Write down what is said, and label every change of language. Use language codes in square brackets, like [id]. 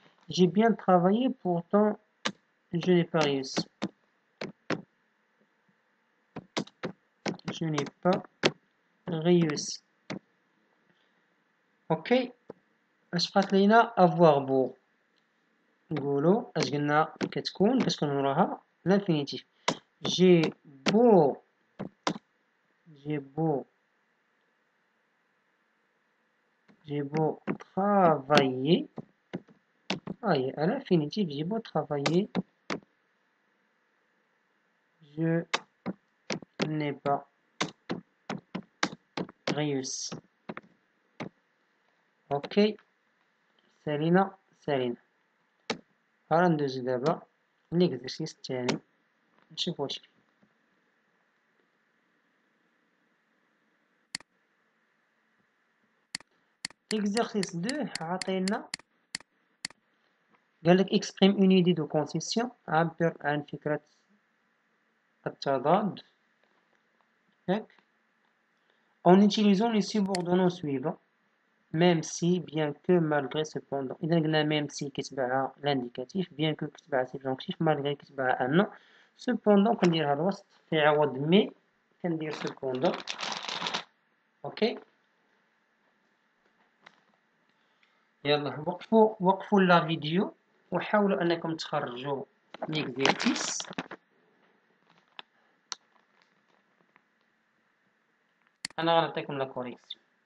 [fr] j'ai bien travaillé pourtant je n'ai pas réussi. je n'ai pas réussi. [ar] ok اش بقات لينا [fr] avoir beau. [ar] نقولوا اش قلنا كتكون وراها l'infinitif. [fr] j'ai beau travailler. à l'infinitif, j'ai beau travailler, je n'ai pas réussi. [ar] ok سالينا هلا ندوزو دابا ليكزرسيس الثاني نشوف واش فيه. [fr] l'exercice 2 [ar] عطينا قالك [fr] exprime une idée de concession [ar] عبر عن فكرة التضاد ياك [fr] en utilisant les subordonnés suivants même si, bien que, malgré, cependant. [ar] إذا قلنا [fr] même si كتبعها l'indicatif bien que كتبعها subjonctif malgré كتبعها un non cependant [ar] كنديرها الوسط في عوض [fr] mais كندير cependant. [ar] اوكي يلا وقفوا لا فيديو وحاولوا انكم تخرجوا ليكزيرسيس. انا غنعطيكم لا كوريكسيون.